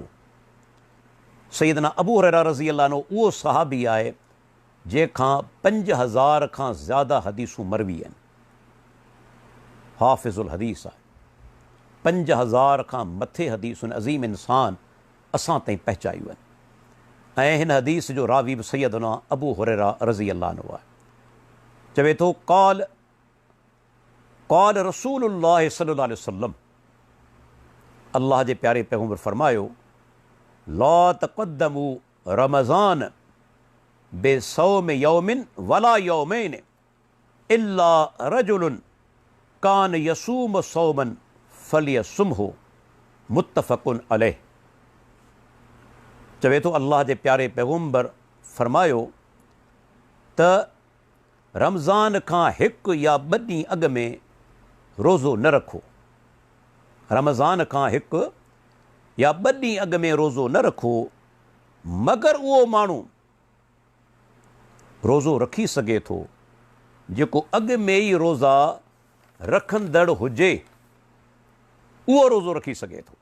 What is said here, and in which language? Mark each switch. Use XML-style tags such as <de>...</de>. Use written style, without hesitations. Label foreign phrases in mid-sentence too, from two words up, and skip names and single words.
<sd>सैयदना अबू हुरैरा</sd> <ar>رضي الله عنه</ar> <sd>उहो सहाबी आहे जंहिंखां 5000 खां ज़्यादा हदीसूं मरवी आहिनि।</sd> <ar>حافظ الحديث</ar> <sd>आहे। 5000 खां मथे हदीसुनि अज़ीम इंसान असां ताईं पहुचायूं आहिनि। ऐं हिन हदीस जो रावी बि सैयदना अबू हुरैरा</sd> <ar>رضي الله عنه</ar> <sd>आहे। चवे थो</sd> <ar>قال رسول الله صلى الله عليه وسلم,</ar> <sd>अल्लाह जे प्यारे पैगंबर फरमायो,</sd> <ar>لا تقدموا رمضان بصوم يوم ولا يومين إلا رجلا كان يصوم صوما فليصمه متفق عليه.</ar> <sd>चवे थो अल्लाह जे प्यारे पैगंबर फरमायो त रमज़ान खां हिकु या ॿ ॾींहं अॻु में रोज़ो न रखो। रमज़ान खां हिकु या ॿ ॾींहं अॻु में रोज़ो न रखो, मगर उहो माण्हू रोज़ो रखी सघे थो जेको अॻु में ई रोज़ा रखंदड़ हुजे, उहो रोज़ो रखी सघे थो।</sd>